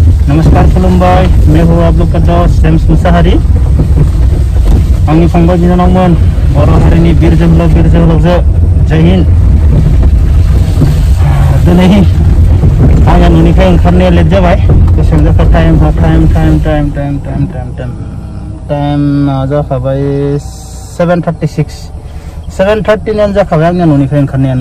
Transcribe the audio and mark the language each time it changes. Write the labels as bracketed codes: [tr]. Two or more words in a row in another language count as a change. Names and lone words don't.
[hi] नमस्कार खुलुमबाय, मैं हूँ आप लोग का दोस्त जेम्स मुसाहारी। [brx] आंनि फंबाय बिनानावमोन, बर' हारिनि बिर जोहोलावजो, जय हिन्द। दिनै आंहा न'निफ्राय ओंखारनाया लेट जाबाय। बेसेबां जाखो टाइमा जाखाबाय 7:36 जाखाबाय आंनिया न'निफ्राय ओंखारनायानो।